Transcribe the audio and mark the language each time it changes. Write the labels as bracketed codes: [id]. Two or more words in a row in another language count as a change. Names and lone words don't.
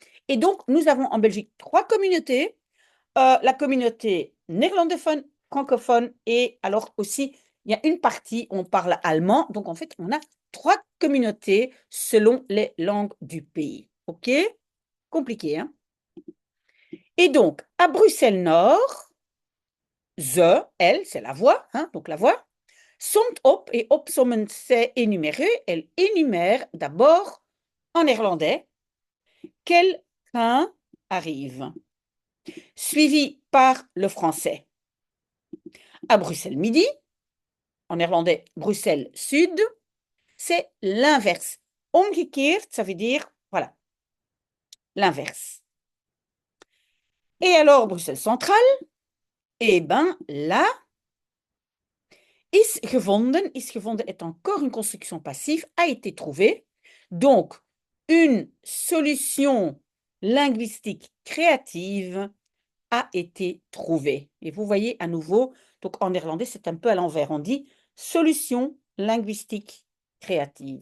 [fr] Et donc, nous avons en Belgique 3 communautés. La communauté néerlandophone, francophone et alors aussi, il y a une partie où on parle allemand. Donc, en fait, on a 3 communautés selon les langues du pays. OK? Compliqué, hein? Et donc, à Bruxelles-Nord, ze, elle, c'est la voix, hein, donc la voix, [nl] somt op [fr] et opsommen, c'est énumérer. Elle énumère d'abord en néerlandais quel train arrive, suivi par le français. À Bruxelles midi, en néerlandais Bruxelles Sud, c'est l'inverse. Omgekeerd, ça veut dire, voilà, l'inverse. Et alors, Bruxelles Centrale, eh bien là, [nl] is gevonden [fr] est encore une construction passive, a été trouvée. Donc, une solution linguistique créative a été trouvée. Et vous voyez à nouveau, donc en néerlandais, c'est un peu à l'envers. On dit solution linguistique créative.